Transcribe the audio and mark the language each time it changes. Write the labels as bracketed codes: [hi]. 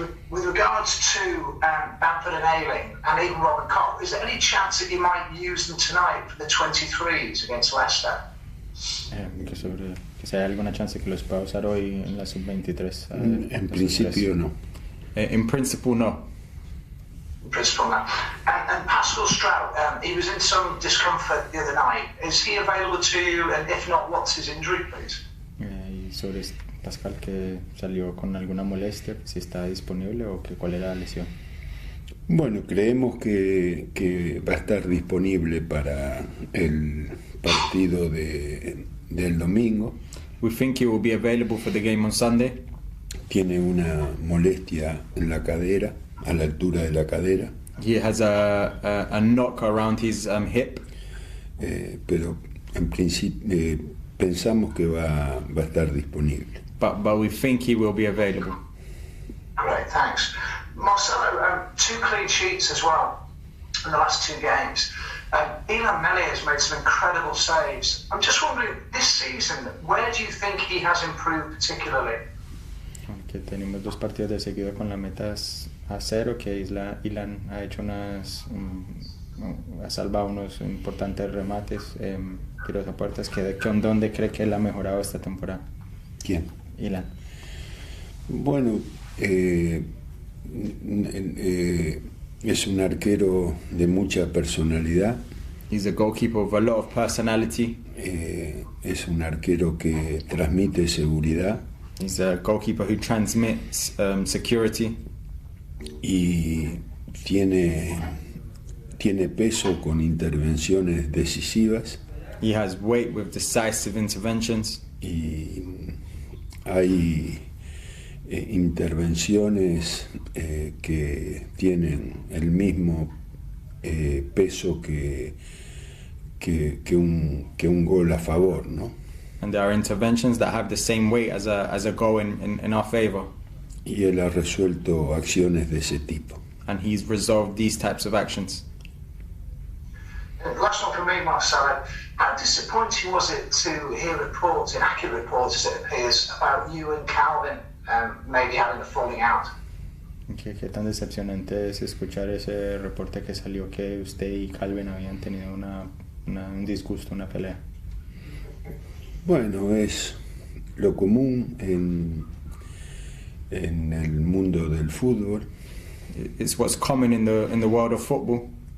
[en] With regards to Bamford and Ayling, and even Robin Koch, is there any chance that you might use them tonight for the 23s against Leicester? [es] Que si hay alguna chance que los pueda usar hoy en la sub-23. En principio no. [en] In principle, no. In principle, no. And Pascal Strout, he was in some discomfort the other night. Is he available to you? And if not, what's his injury, please? [es] Y sobre Pascal, que salió con alguna molestia, si está disponible o cuál era la lesión. Bueno, creemos que va a estar disponible para el partido del domingo. [en] We think he will be available for the game on Sunday. [es] Tiene una molestia en la cadera, a la altura de la cadera. [en] He has a knock around his hip. [es] Pero en principio pensamos que va a estar disponible. [en] But we think he will be available. Great, thanks. Marcelo, 2 clean sheets as well in the last 2 games. Elland has made some incredible saves. I'm just wondering, this season, where do you think he has improved particularly? [es] Que tenemos 2 partidos de seguido con la meta a 0, que Elland ha hecho ha salvado unos importantes remates, tiros a puertas. ¿Dónde cree que él ha mejorado esta temporada? ¿Quién? Elland. Bueno, es un arquero de mucha personalidad. [en] He's a goalkeeper of a lot of personality. [es] Es un arquero que transmite seguridad. [en] He's a goalkeeper who transmits security. [es] Y tiene peso con intervenciones decisivas. [en] He has weight with decisive interventions. [es] Y hay intervenciones que tienen el mismo peso que un gol a favor, ¿no? [en] And there are interventions that have the same weight as a goal in our favor. [es] Y él ha resuelto acciones de ese tipo. [en] And he's resolved these types of actions. Last one from me, Marcelo. How disappointing was it to hear reports, inaccurate reports as it appears, about you and Calvin maybe having a falling out? [es] ¿Qué tan decepcionante es escuchar ese reporte que salió que usted y Calvin habían tenido un disgusto, una pelea? Bueno, es lo común en el mundo del fútbol. [en] It's what's common in the world of football.